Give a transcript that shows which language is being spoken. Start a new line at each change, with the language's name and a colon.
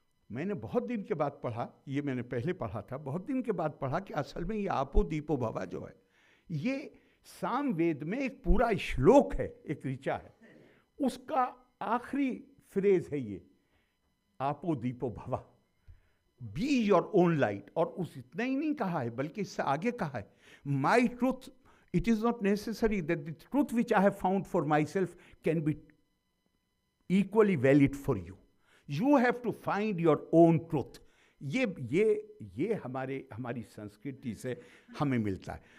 Hindi: मैंने बहुत दिन के बाद पढ़ा, ये मैंने पहले पढ़ा था, बहुत दिन के बाद पढ़ा कि असल में ये आपो दीपो भवा जो है, ये सामवेद में एक पूरा श्लोक है, एक ऋचा है, उसका आखिरी फ्रेज है ये, आपो दीपो भवा,
English: Be your own light.
Hindi: और उस इतना ही नहीं कहा है,
English: बल्कि इससे आगे कहा है, my truth, it is not necessary that the truth which I have found for myself can be equally valid for you. You have to find your own truth।
Hindi: ये हमारी संस्कृति से हमें मिलता है।